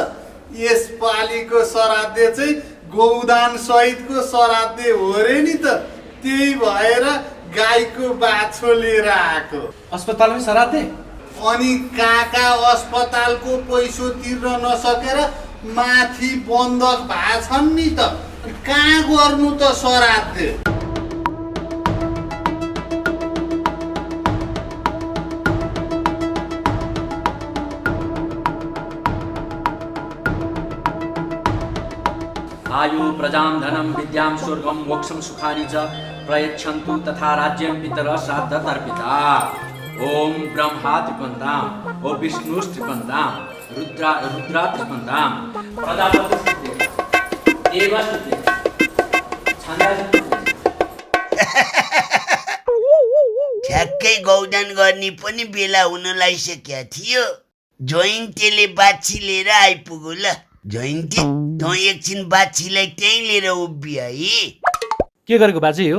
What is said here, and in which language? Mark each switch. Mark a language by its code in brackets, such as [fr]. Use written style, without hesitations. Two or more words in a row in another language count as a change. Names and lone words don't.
[ne] यसपालिको सराध्य चाहिँ गौदान सहितको सराध्य हो रे नि त। त्यही भएर गाईको बाछो लिएर आएको। अस्पतालमै सराध्य? अनि काका अस्पतालको पैसो तिर्न नसकेर माथि बन्धक भएछन् नि त। कहाँ गर्नु त सराध्य? [sa] आयु प्रजां धनं विद्यां स्वर्गं मोक्षं सुखानि च प्रयच्छन्तु तथा राज्यं पितरः श्राद्धतर्पिता। ओम ब्रह्मा त्रिपन्दां, ओ विष्णुस्त्रिपन्दां, रुद्रा त्रिपन्दां, प्रजापतिस्त्रिपन्दां, देवस्त्रिपन्दां, छन्दस्त्रिपन्दां। [ne] ठ्याक्कै गौदान गर्ने पनि बेला हुन लागिसकेको थियो। जयन्तीले बाछी लिएर आइपुग्यो ल। जयन्ती, तँ एकछिन बाछीलाई त्यहीँ लिएर उभिया है। के गरेको बाजे हो?